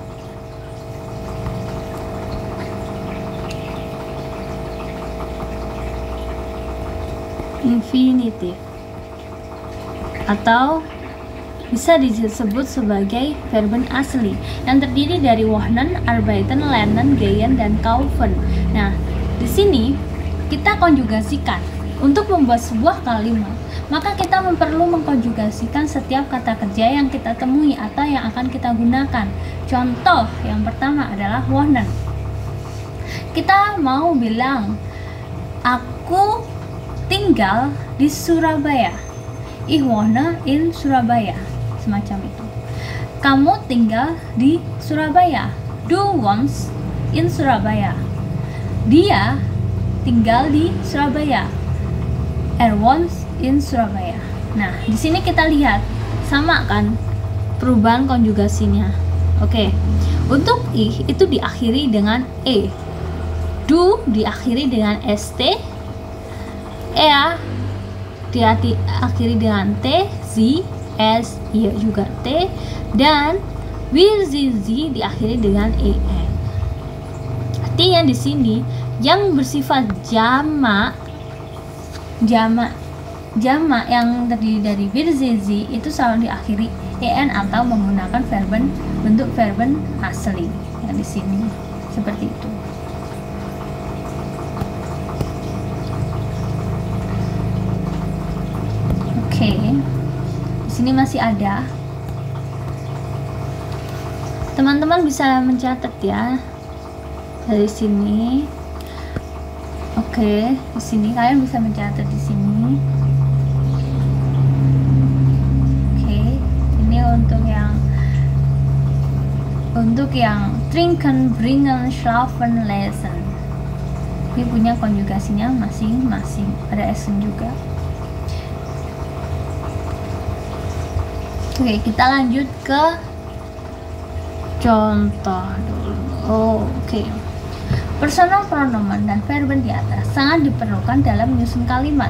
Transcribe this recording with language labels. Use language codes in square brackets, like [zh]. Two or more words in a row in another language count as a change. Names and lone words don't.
[id] Atau bisa disebut sebagai verben asli yang terdiri dari [de] wohnen, arbeiten, lernen, gehen, [id] dan kaufen. Nah, di sini kita konjugasikan untuk membuat sebuah kalimat. Maka kita perlu mengkonjugasikan setiap kata kerja yang kita temui atau yang akan kita gunakan. Contoh yang pertama adalah wohnen. Kita mau bilang, aku tinggal di Surabaya. [de] Ich wohne in Surabaya. [id] Semacam itu. Kamu tinggal di Surabaya. [de] Du wohnst in Surabaya. [id] Dia tinggal di Surabaya. [de] Er wohnt in Surabaya. [id] Nah, di sini kita lihat sama kan perubahan konjugasinya. Oke. Untuk ich itu diakhiri dengan e. Du diakhiri dengan st. Er diakhiri dengan t. [de] Sie, s, ihr [id] juga t. Dan wir, sie diakhiri dengan en. Artinya di sini yang bersifat jamak yang terdiri dari [de] wir, sie [id] itu selalu diakhiri en atau menggunakan bentuk verben asli yang di sini seperti itu. Oke, di sini masih ada. Teman-teman bisa mencatat ya dari sini. Oke, di sini kalian bisa mencatat di sini. Oke, ini untuk yang [de] trinken, bringen, schlafen, lesen. [id] Ini punya konjugasinya masing-masing. Ada essen juga. Oke, kita lanjut ke contoh dulu. Oke. [en] Personal pronoun [id] dan verben di atas sangat diperlukan dalam menyusun kalimat.